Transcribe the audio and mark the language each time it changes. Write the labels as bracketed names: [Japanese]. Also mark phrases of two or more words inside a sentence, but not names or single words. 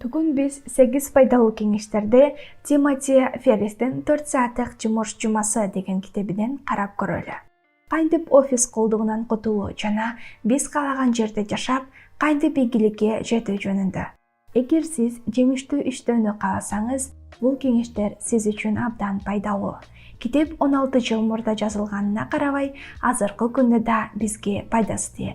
[Kazakh] Бүгін біз 8 пайдалы кеңештерді Тимоти Ферристің 4 сааттық жұмыс жұмасы деген кітебінен қарап көрелі. [Kyrgyz] Кантип офис колдугунан кутулуу жана биз каалаган жерде жашап, кантип ийгиликке жетүү жөнүндө. Эгер сиз жемиштүү иштөөнү кааласаңыз, бул кеңештер сиз үчүн абдан пайдалуу. Китеп 16 жыл мурда жазылганына карабай, азыркы күндө да бизге пайдасы тиет.